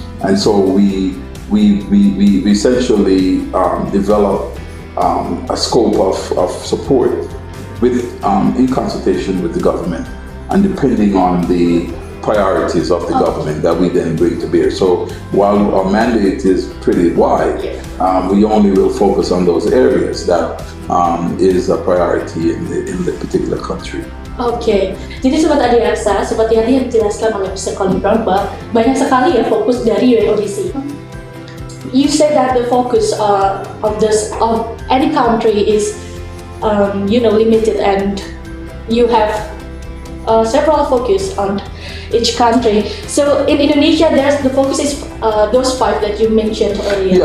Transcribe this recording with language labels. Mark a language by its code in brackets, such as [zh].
[en] And so we essentially develop a scope of support in consultation with the government, and depending on the priorities of the government that we then bring to bear. So while our mandate is pretty wide, we only will focus on those areas that is a priority in the particular country. [id] Jadi Sobat ADXA, seperti yang dijelaskan oleh Mr. Colie Brown, banyak sekali ya fokus dari UNODC. [en] You said that the focus of any country is limited, and you have several focus on each country. So in Indonesia, the focus is those 5 that you mentioned earlier.